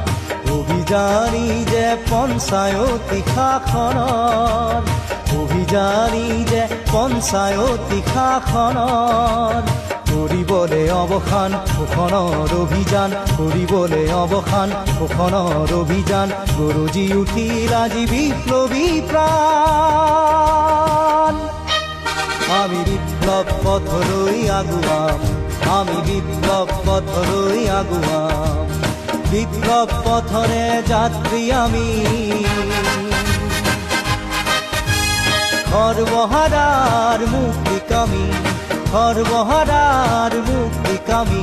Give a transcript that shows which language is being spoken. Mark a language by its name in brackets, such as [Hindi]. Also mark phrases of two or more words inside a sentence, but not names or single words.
[Assamese] অভিযানী যে পঞ্চায়তী শাসনৰ, অভিযানী যে পঞ্চায়তী শাসনৰ। কৰিবলৈ অৱসান শোষণৰ অভিযান, কৰিবলৈ অৱসান শোষণৰ অভিযান। গৰজি উঠিল আজি বিপ্লবী প্ৰাণ। আমি বিপ্লব পথরই আগুয়াম, আমি বিপ্লব পথরই আগুয়াম। [Bangla] বিপ্লব পথরে যাত্রী আমি, সর্বহারার মুক্তিকামী, সর্বহারার মুক্তিকামী।